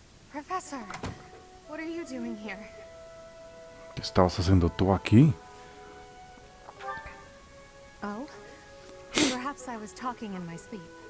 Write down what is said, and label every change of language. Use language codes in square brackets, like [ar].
[en] Professor, what are you doing here? [es] ¿Qué estabas haciendo tú aquí? [en] Oh? Perhaps I was talking in my sleep.